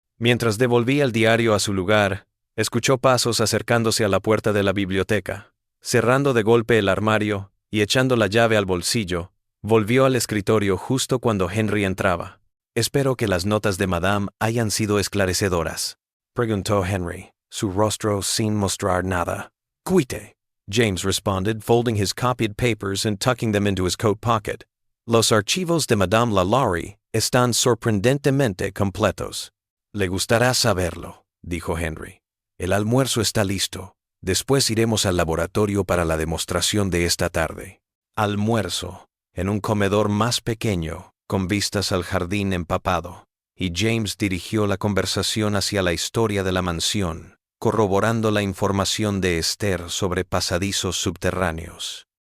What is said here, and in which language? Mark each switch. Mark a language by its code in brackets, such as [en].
[es] Mientras devolvía el diario a su lugar, escuchó pasos acercándose a la puerta de la biblioteca. Cerrando de golpe el armario y echando la llave al bolsillo, volvió al escritorio justo cuando Henry entraba. «Espero que las notas de Madame hayan sido esclarecedoras», preguntó Henry, su rostro sin mostrar nada. «Cuite», [en] James responded, folding his copied papers and tucking them into his coat pocket. [es] Los archivos de Madame Lalaurie están sorprendentemente completos. Le gustará saberlo, dijo Henry. El almuerzo está listo. Después iremos al laboratorio para la demostración de esta tarde. Almuerzo, en un comedor más pequeño, con vistas al jardín empapado, y James dirigió la conversación hacia la historia de la mansión, corroborando la información de Esther sobre pasadizos subterráneos.